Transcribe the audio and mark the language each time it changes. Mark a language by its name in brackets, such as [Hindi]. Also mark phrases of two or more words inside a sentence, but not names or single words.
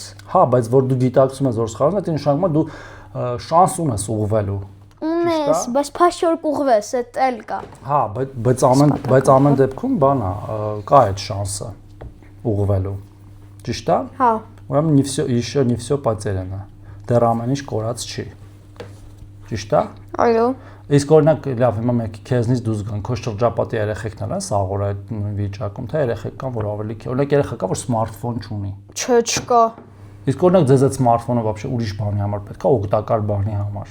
[Armenian] Հա, բայց որ դու գիտակցում ես որ սխալ ես, դա նշանակում է դու շանս ունես ուղղվելու։ Ունես, բայց փաշ որ կուղվես, այդ էլ կա։ Հա, բայց ամեն դեպքում բան է, կա այդ շանսը ուղղվելու։ Ճիշտ է։ Հա։ Ուրեմն [Russian] не всё потеряно։ [Armenian] Դեռ ամեն ինչ կորած չի։ Ճիշտ է։ Այո։ Իսկ օրինակ լավ հիմա մեկ քեզնից դուրս գան, քո շրջապատի երեխեքն են սաղոր այդ վիճակում, թե երեխեք կան, որ ավելի օրինակ երեխա կա, որ սմարթֆոն չունի։ Չէ, չկա։ Իսկ օրինակ ձեզ այդ սմարթֆոնը вообще ուրիշ բանի համար պետք է, օգտակար բանի համար։